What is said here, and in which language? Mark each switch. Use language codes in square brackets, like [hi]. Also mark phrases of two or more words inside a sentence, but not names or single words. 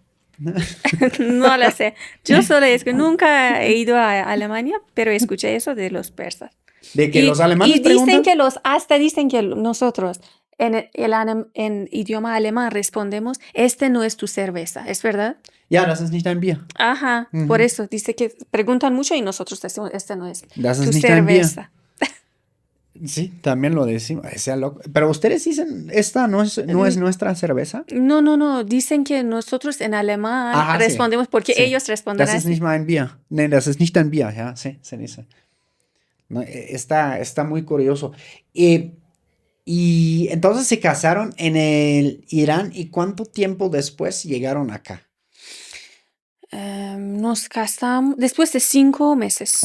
[es] No lo sé. Yo solo es que nunca he ido a Alemania, pero escuché eso de los persas. De que los alemanes Y dicen preguntan. que hasta dicen que nosotros en idioma alemán respondemos, este no es tu cerveza, ¿es verdad? [de] Ja, das ist nicht ein Bier. [es] Ajá, por eso dice que preguntan mucho y nosotros decimos, este no es [de] Das [es] tu [de] ist nicht ein Bier. [es] cerveza. Sí, también lo decimos. Sea loco. Pero ustedes dicen, esta no es nuestra cerveza. No, dicen que nosotros en alemán Ajá, sí. respondemos porque Sí. ellos responden [de] Das ist [es] así. [de] nicht mein Bier. Nee, das ist nicht ein Bier, ja, [es] sí, se dice. No, está muy curioso. Y entonces se casaron en el Irán y ¿cuánto tiempo después llegaron acá? Nos casamos después de 5 meses.